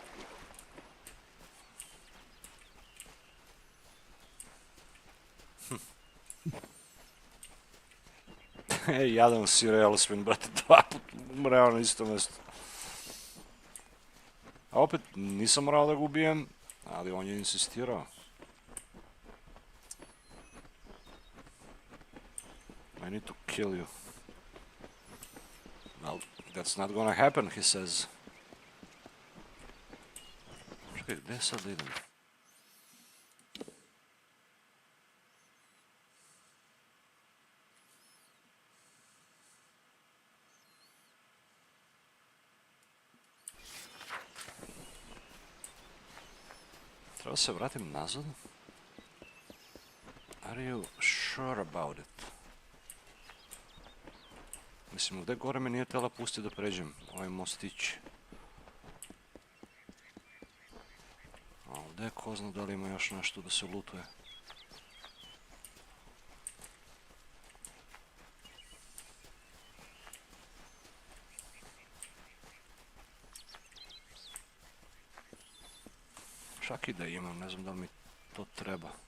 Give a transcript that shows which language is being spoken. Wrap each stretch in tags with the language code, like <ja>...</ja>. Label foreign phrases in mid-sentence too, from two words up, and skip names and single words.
<sr>Jadan si Railspin, brate, 2 put umreo na isto mjesto. A opet nisam morao da ga ubijem, ali on je insistirao.</sr> <en>I need to kill you. Well, that's not gonna happen, he says.</en> <sr>Čekaj, gdje sad idem? Treba se vratim nazad?</sr> <en>Are you sure about it?</en> <sr>Mislim, ovdje gore me nije tela pustiti da pređem ovaj mostić. A ovdje ko zna da li ima još nešto da se lutuje. Čak i da imam, ne znam da li mi to treba.</sr>